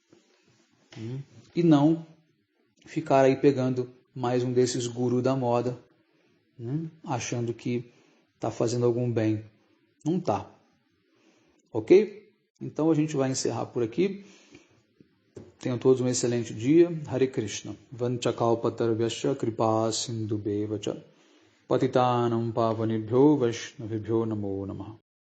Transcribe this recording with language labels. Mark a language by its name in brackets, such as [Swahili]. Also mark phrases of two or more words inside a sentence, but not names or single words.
[Portuguese] E não ficar aí pegando mais um desses gurus da moda, achando que está fazendo algum bem. Não está. Ok? Então a gente vai encerrar por aqui. Tenham todos um excelente dia. Hare Krishna. [Sanskrit] Vanchakalpatarvyasya kripa sindhubheva cha patitanam pavanebhyo vaishnavibhyo namo namaha.